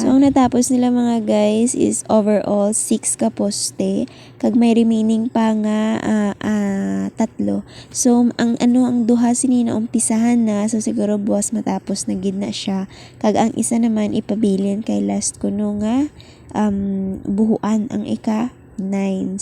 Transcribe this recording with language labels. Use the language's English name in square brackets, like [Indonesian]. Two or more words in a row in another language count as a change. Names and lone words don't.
[Hiligaynon] So ang natapos nila mga guys is overall 6 ka poste kag may remaining pa nga 3. So ang duha sinina umpisahan na, so siguro buwas matapos na gid na siya. Kag ang isa naman ipabilin kay last kuno nga buhuan ang ika 9.